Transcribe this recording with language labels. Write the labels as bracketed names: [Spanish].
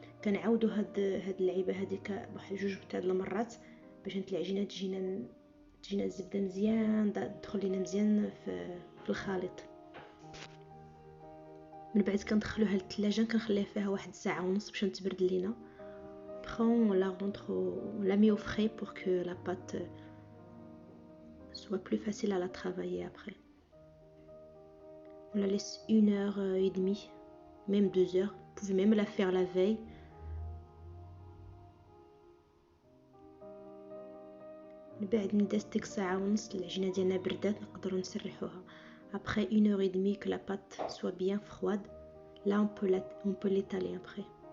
[Arabic] كنعاودو هاد اللعيبه هذيك بواحد جوج تاع المرات باش هاد العجينه تجينا الزبده مزيان تدخل لينا مزيان في الخليط. من بعد كندخلوها للثلاجه. كنخليها فيها واحد ساعه ونص باش تبرد لينا. [French] Après on la rentre on la met au frais pour que la pâte soit plus facile à la travailler après. On la laisse 1h30, même 2h. Vous pouvez même la faire la veille. [Arabic] من بعد من دازت ساعه ونص العجينه ديالنا بردات نقدروا نسرحوها. [French] Après 1h30 que la pâte soit bien froide, là on peut l'étaler après.